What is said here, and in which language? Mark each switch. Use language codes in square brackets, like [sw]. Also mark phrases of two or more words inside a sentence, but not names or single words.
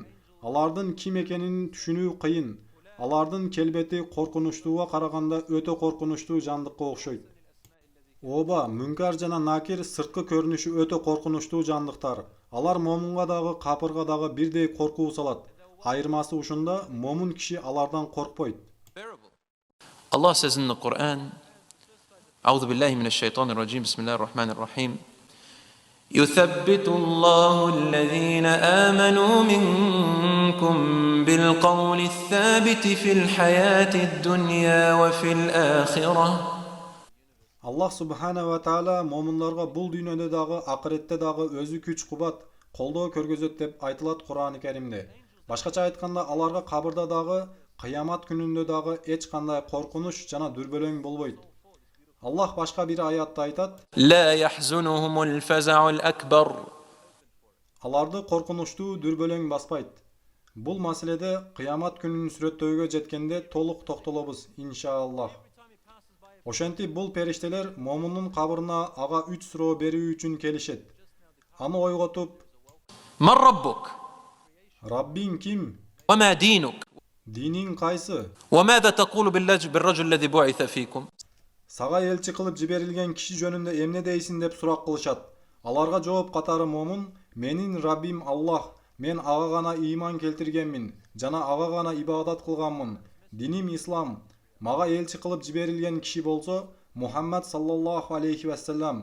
[ky] Алардын ким экенин түшүнүү кыйын. Алардын келбети коркунучтууга караганда өтө коркунучтуу жандыкка окшойт. Оба, мункар жана накир сырткы көрүнүшү өтө коркунучтуу жандыктар. Алар момунга дагы капырга дагы бирдей коркуу салат. Айырмасы ушунда, момун киши алардан коркпойт. [en] Allah says in the Quran, [ar] أعوذ بالله من الشيطان الرجيم بسم الله الرحمن الرحيم يثبت الله الذين آمنوا منكم بالقول الثابت في الحياة الدنيا وفي الآخرة. [ky] Аллах [ar] سبحانه وتعالى [ky] момундарга бул дүйнөдө дагы, акыретте дагы өзү күч кубат, колдоо көргөзөт деп айтылат Кур'ан-ы Керимде. Башкача айтканда, аларга кабырда дагы, кыямат күнүндө дагы эч кандай коркунуч жана дүрбөлөң болбойт. Аллах башка бир аятта айтат: [ar] لا يحزنهم الفزع الأكبر [ky] аларды коркунучтуу дүрбөлөң баспайт. Бул маселеде кыямат күнүн сүрөттөөгө жеткенде толук токтолобуз, иншааллах. Ошентип бул периштелер момундун кабырына ага 3 суроо берүү үчүн келишет. Аны ойготуп: [ar] من ربك [ky] Раббиң ким? [ar] وما دينك [ky] Диниң кайсы? [ar] وماذا تقول بالرجل الذي بعث فيكم [ky] Сага элчи кылып жиберилген киши жөнүндө эмне дейсиң деп сурак кылышат. Аларга жооп катары момун: менин Раббим Аллах, мен ага гана ыйман келтиргенмин жана ага гана ибадат кылганмын. Диним ислам. Мага элчи кылып жиберилген киши болсо Мухаммад [ar] صلى الله عليه وسلم.